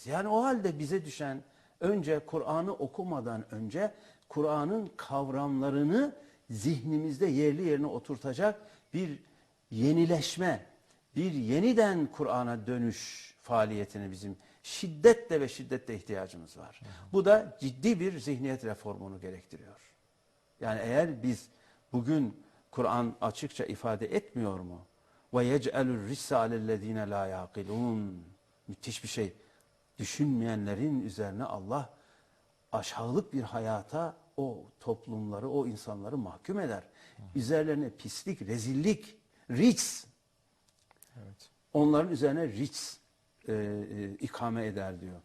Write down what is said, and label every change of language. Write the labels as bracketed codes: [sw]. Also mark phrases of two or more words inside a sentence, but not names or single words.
[tr] Yani o halde bize düşen, önce Kur'an'ı okumadan önce Kur'an'ın kavramlarını zihnimizde yerli yerine oturtacak bir yenileşme, bir yeniden Kur'an'a dönüş faaliyetine bizim şiddetle ihtiyacımız var. Bu da ciddi bir zihniyet reformunu gerektiriyor. Yani eğer biz bugün Kur'an açıkça ifade etmiyor mu? [ar] وَيَجْعَلُ الرِّسَّ عَلَى الَّذ۪ينَ لَا يَعْقِلُونَ [tr] Müthiş bir şey. Düşünmeyenlerin üzerine Allah aşağılık bir hayata o toplumları, o insanları mahkum eder. Üzerlerine pislik, rezillik, rics. Evet. Onların üzerine rics ikame eder diyor.